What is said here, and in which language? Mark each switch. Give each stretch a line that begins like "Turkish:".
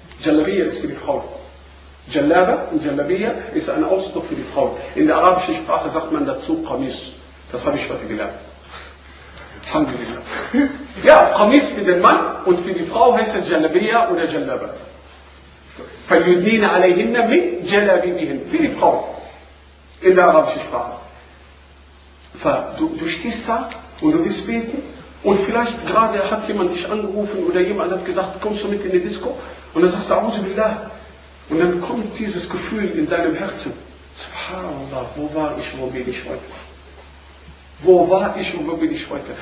German: Jalabiyya ist für die Frau. Jalaba und Jalabiyya ist ein Ausdruck für die Frau. In der arabischen Sprache sagt man dazu Qamis. Das habe ich heute gelernt. Alhamdulillah. Ja, Qamis für den Mann und für die Frau heißt es Jalabiyya oder Jalaba.
Arabic: فَيُدِينَ عَلَيْهِنَّ مِنْ جَلَابِبِهِنْ
German: Für die Frau. In der arabischen Sprache. Du stehst da und du willst beten. Und vielleicht gerade hat jemand dich angerufen oder jemand hat gesagt, kommst du mit in die Disco? Und dann sagst du, A'udzubillah. Und dann kommt dieses Gefühl in deinem Herzen. Subhanallah, wo war ich, wo bin ich heute? Wo war ich und wo bin ich heute?